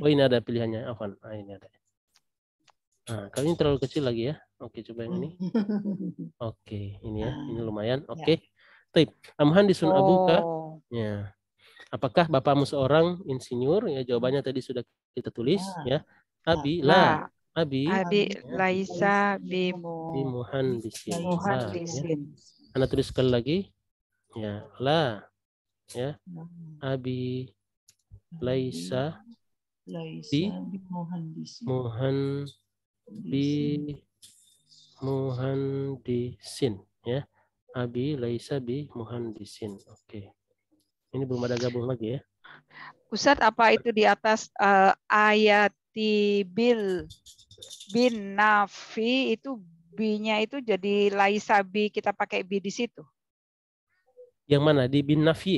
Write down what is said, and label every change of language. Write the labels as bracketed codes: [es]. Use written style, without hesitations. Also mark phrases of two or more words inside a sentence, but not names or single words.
[id] Oh, ini ada pilihannya. Afwan. Ini ada. Nah, kalau ini terlalu kecil lagi ya. Oke, coba yang ini. Oke, ini ya. Ini lumayan. Oke. Taib. [ar] مهندس أبوك. Ya. [id] Apakah bapakmu seorang insinyur? Ya, jawabannya tadi sudah kita tulis ya. [ar] أبي لا. أبي laisa بمهندس. Ya. [id] Anda tulis sekali lagi. Ya, la. Ya. [ar] أبي ليس بمهندس ya. أبي ليس بمهندس. [id] Oke. Ini belum ada gabung lagi ya. Ustadz, apa itu di atas ayati bin nafi itu B-nya itu jadi [ar] ليس ب, [id] kita pakai bi di situ. Yang mana? Di bin nafi.